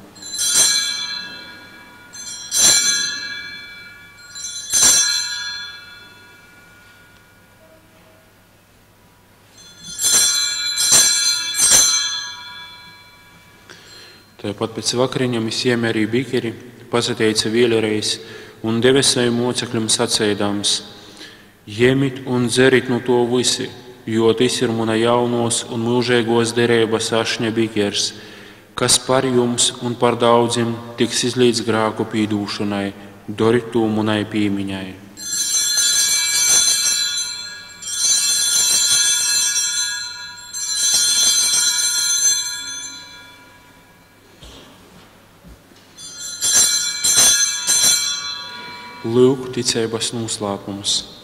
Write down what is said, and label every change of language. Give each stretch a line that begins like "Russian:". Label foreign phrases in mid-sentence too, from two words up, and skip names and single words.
Latgalian: Tāpat pēc vakariņām es ieme arī bikeri, pasateica vēlreiz un deve saviem mocekļiem sacēdams: Jemit un dzerit no to visi, jo tas ir muna jaunos un mūžīgos derības ašņa bikers, kas par jums un par daudziem tiks izlīdz grāku pīdūšanai, darit to munai pīmiņai. Lūk, ticības noslēpums.